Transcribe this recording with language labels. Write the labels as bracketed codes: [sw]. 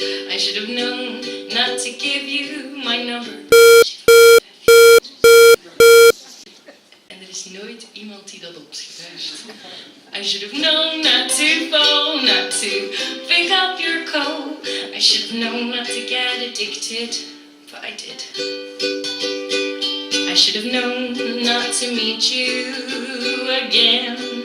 [en] I should have known not to give you my number. [nl] Er is nooit iemand die dat opschrijft. [en] I should have known not to phone, not to pick up your call. I should have known not to get addicted, but I did. I should have known not to meet you again.